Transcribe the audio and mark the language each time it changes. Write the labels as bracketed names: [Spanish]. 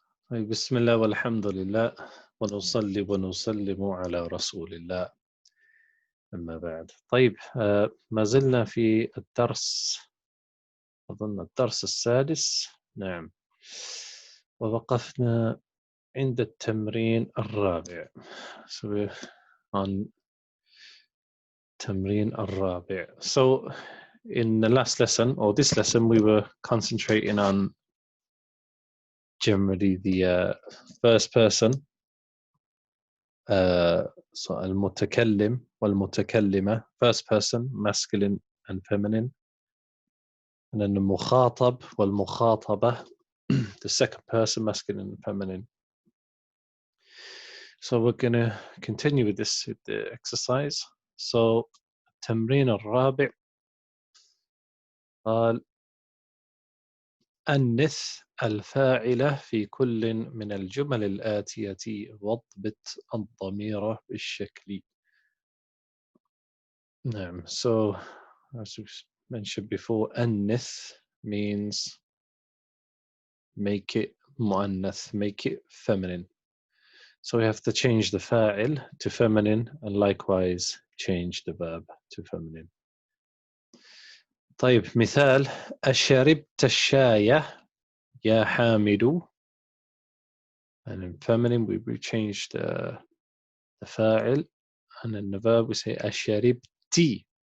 [Arabic] طيب بسم الله والحمد لله ونصلي ونسلم على رسول الله أما بعد. طيب ما زلنا في الدرس، أظن الدرس السادس. نعم، ووقفنا عند التمرين الرابع. عن التمرين الرابع. [English] So in the last lesson, or this lesson, we were concentrating on generally the first person, so [Arabic] المتكلم والمتكلمة, [English] first person, masculine and feminine, and then the [Arabic] المخاطب والمخاطبة, [English] the second person, masculine and feminine. So we're going to continue with this exercise. [Arabic] So التمرين الرابع قال أنث الفاعل في كل من الجمل الآتية واضبط الضمير بالشكل. نعم. [English] So as we mentioned before, أنث means make it مؤنث, make it feminine. So we have to change the fa'il to feminine and likewise change the verb to feminine. [Arabic] طيب مثال: أشربت الشاي يا حامد. [English] And in feminine we change the fa'il, and in the verb we say أشربتي.